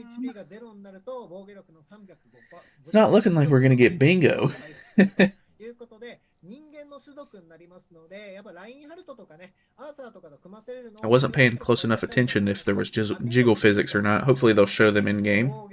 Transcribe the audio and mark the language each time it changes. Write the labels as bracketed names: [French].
[English] It's not looking like we're gonna get bingo. [Japanese] いうことで人間の種族になりますので、やっぱラインハルトとかね、アーサーとかと組ませれるの [English] I wasn't paying close enough attention if there was jiggle physics or not. Hopefully they'll show them in game.